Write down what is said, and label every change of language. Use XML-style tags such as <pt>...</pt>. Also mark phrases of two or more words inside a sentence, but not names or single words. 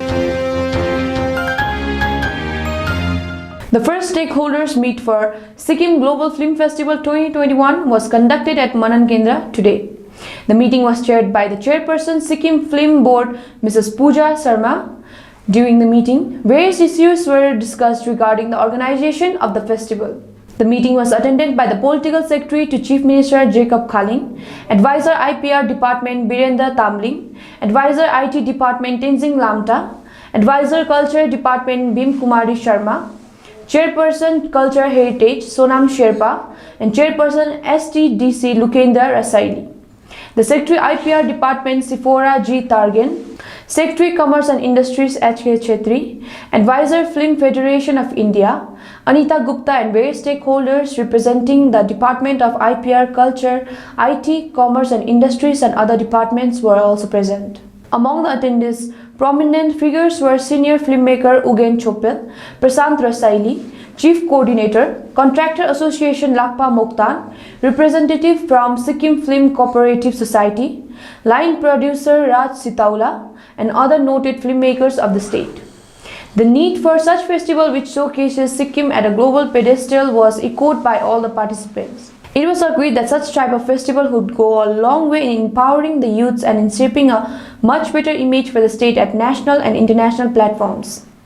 <en>The first stakeholders meet for Sikkim Global Film Festival 2021 was conducted at Manan Kendra today. The meeting was chaired by the chairperson Sikkim Film Board, Mrs. Pooja Sharma. During the meeting, various issues were discussed regarding the organization of the festival. The meeting was attended by the Political Secretary to Chief Minister Jacob Khaling, Advisor IPR Department Birendra Tamling, Advisor IT Department Tenzing Lamta, Advisor Culture Department Bim Kumari Sharma, Chairperson Culture Heritage Sonam Sherpa, and Chairperson STDC Lukendra Rasaili. The Secretary IPR Department Sifora G. Targen, Secretary Commerce and Industries H.K. Chetri, Advisor Film Federation of India, Anita Gupta, and various stakeholders representing the Department of IPR Culture, IT, Commerce and Industries and other departments were also present. Among the attendees, prominent figures were senior filmmaker Ugen Chopel, Prasant Rasaili, Chief Coordinator, Contractor Association Lakpa Mokhtan, representative from Sikkim Film Cooperative Society, line producer Raj Sitaula, and other noted filmmakers of the state. The need for such festival which showcases Sikkim at a global pedestal was echoed by all the participants. It was agreed that such type of festival would go a long way in empowering the youths and in shaping a much better image for the state at national and international platforms.</en>